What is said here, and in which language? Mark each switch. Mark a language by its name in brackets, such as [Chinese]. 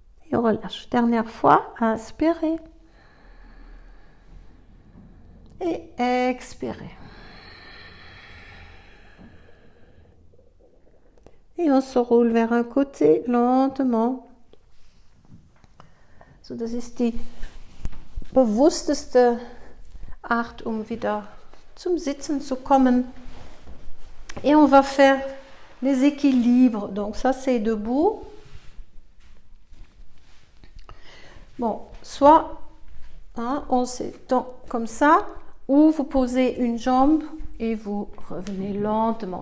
[French] Et on relâche. Dernière fois, inspirez. Et expirez. Et on se roule vers un côté lentement. [German] So, das ist die bewussteste Art, wieder zum Sitzen zu kommen. [French] Et on va faire les équilibres. Donc ça c'est debout. Bon, soit on s'étend comme ça, ou vous posez une jambe et vous revenez lentement.